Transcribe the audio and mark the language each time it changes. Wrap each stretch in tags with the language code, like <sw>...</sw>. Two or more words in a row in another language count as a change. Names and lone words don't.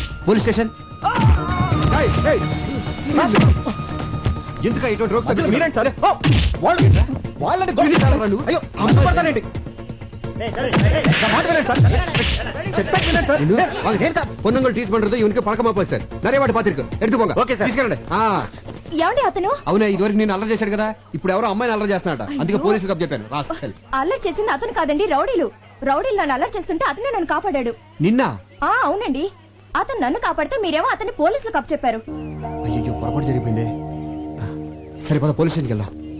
<te>పోలీస్ స్టేషన్. ఎందుకు ఇటువంటి రోక్ మధ్యలో మీరేంటి సార్? ఓ, వాళ్ళని నువ్వు? అయ్యో అంత పడతారేంటి? నా మాట వినండి సార్. చెప్పేది వినండి సార్.</te> <ta>பொண்ணுங்கள் டீஸ் పண்றது ఇవనికి పழக்கமா போச்சு சார். நிறைய வாட்டி பாத்திருக்கு. எடுத்து போங்க.</ta> <te>ఓకే సార్. తీసుకెళ్ళండి. ఏమండి అతను అవునా, ఇదివరకు నేను అల్లరి చేశాడు కదా, ఇప్పుడు ఎవరో అమ్మాయిని అల్లరి చేస్తున్నాడు. అందుకే పోలీసులకు చెప్పాను. రాస్కెల్. అల్లరి చేసింది అతను కాదండి, రౌడీలు నన్ను అల్లరి చేస్తుంటే అతనే నన్ను కాపాడాడు. నిన్న అవునండి, అతను నన్ను కాపాడితే మీరేమో అతన్ని పోలీసులకు అప్పచెప్పారు. అయ్యో పొరపాటు జరిగిపోయింది. సరిపోదా పోలీస్ స్టేషన్కి వెళ్దాం.</te>